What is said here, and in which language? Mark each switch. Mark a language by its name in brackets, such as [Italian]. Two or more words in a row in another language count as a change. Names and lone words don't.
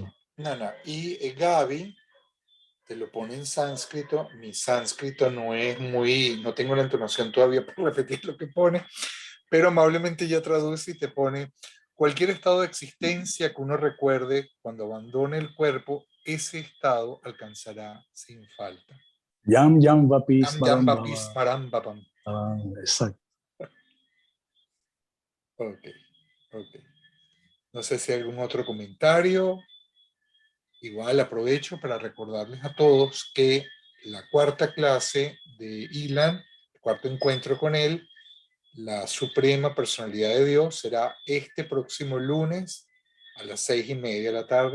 [Spanish] Gaby te lo pone en sánscrito. Mi sánscrito no es muy... No tengo la entonación todavía para repetir lo que pone, pero amablemente ya traduce y te pone: cualquier estado de existencia que uno recuerde cuando abandone el cuerpo, ese estado alcanzará sin falta. [Sanskrit] Yam Yam Vapi Yam yam Smaram bapis Bhava. param bapam. [Spanish] Exacto. Ok, ok. No sé si hay algún otro comentario. Igual aprovecho para recordarles a todos que la cuarta clase de Ilan, el cuarto encuentro con él, la Suprema Personalidad de Dios, será este próximo lunes a las 6:30 de la tarde.